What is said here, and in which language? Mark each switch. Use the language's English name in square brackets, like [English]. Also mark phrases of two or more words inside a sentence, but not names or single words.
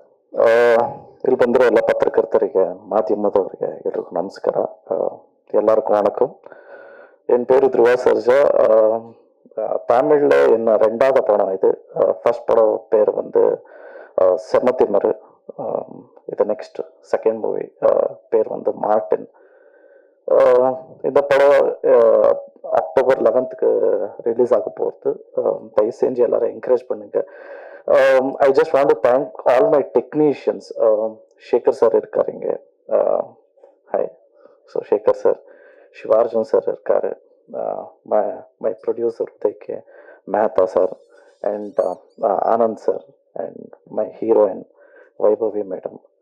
[Kannada] ಇಲ್ಲಿ ಬಂದಿರೋ ಎಲ್ಲ ಪತ್ರಕರ್ತರಿಗೆ ಮಾಧ್ಯಮದವರಿಗೆ ಎಲ್ರಿಗೂ ನಮಸ್ಕಾರ. [Tamil] எல்லாருக்கும் வணக்கம். என் பேர் துருவா சர்ஜா. தமிழில் என்ன ரெண்டாவது படம் இது. ஃபர்ஸ்ட் படம் பேர் வந்து செம்மத்திமரு. இது [English] next second movie [Tamil] பேர் வந்து மார்டின். இந்த படம் அக்டோபர் 11க்கு ரிலீஸ் ஆக போகுது. தயவு செஞ்சு எல்லாரும் என்கரேஜ் பண்ணுங்க. [English] I just want to thank all my technicians. [Tamil] Shekhar சார் இருக்காங்க. Hi. So Shekhar sir, Shivarjan சார் இருக்காரு. [English] My producer Udayke, Mehta sir, and Anand sir, and my heroine Vaibhavi madam.